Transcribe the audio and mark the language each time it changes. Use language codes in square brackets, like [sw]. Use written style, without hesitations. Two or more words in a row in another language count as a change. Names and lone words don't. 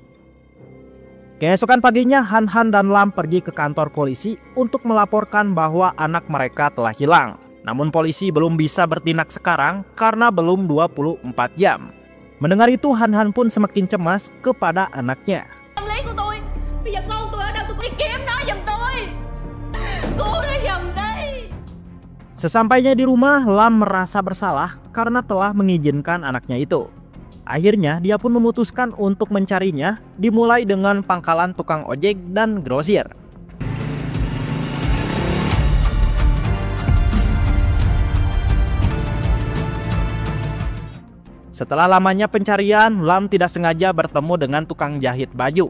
[id] Keesokan paginya, Han Han dan Lam pergi ke kantor polisi untuk melaporkan bahwa anak mereka telah hilang. Namun polisi belum bisa bertindak sekarang karena belum 24 jam. Mendengar itu, Han Han pun semakin cemas kepada anaknya. [vi] Lấy của tôi. Bây giờ con tôi ở đâu, tôi phải kiếm nó giùm tôi. Cứu nó giùm đi. [id] Sesampainya di rumah, Lam merasa bersalah karena telah mengizinkan anaknya itu. Akhirnya dia pun memutuskan untuk mencarinya, dimulai dengan pangkalan tukang ojek dan grosir. Setelah lamanya pencarian, Lam tidak sengaja bertemu dengan tukang jahit baju.